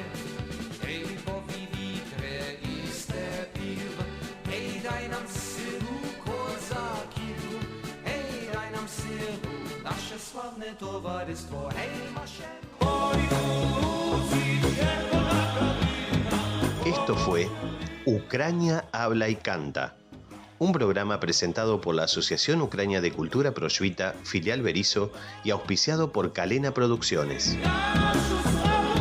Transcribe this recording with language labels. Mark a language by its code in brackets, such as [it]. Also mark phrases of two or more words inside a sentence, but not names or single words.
[uk] Ей, бові вітре і степів, ей, дай нам силу козаків, ей, дай нам силу, наше славне товариство, ей, марширує. [es] Esto fue Ucrania habla y canta, un programa presentado por la Asociación Ucrania de Cultura Prosvita, filial Berisso, y auspiciado por Kalena Producciones.